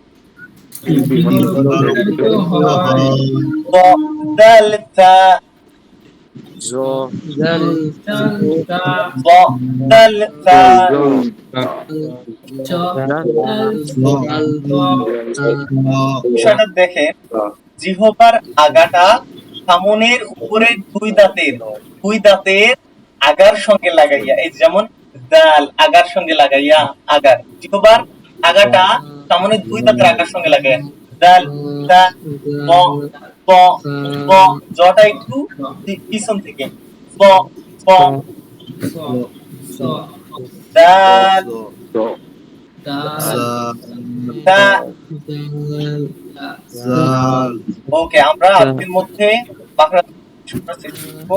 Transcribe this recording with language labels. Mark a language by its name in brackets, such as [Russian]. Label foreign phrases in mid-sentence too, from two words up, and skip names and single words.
[Bangla] ব দাল তা ব দাল তা বিষয়টা দেখেন, জিহ্বার আগাটা সামনের উপরের দুই দাঁতের আগার সঙ্গে লাগাইয়া, এই যেমন দাল আগার সঙ্গে লাগাইয়া, আগার জিহ্বার আগাটা সামনের দুই দাঁতের আগার সঙ্গে লাগাইয়া, দাল দা ব ব ব, জটা একটু পিছন থেকে, ব ব দাল দা। ওকে, আমরা আজকের মধ্যে বাংলা শিখবো।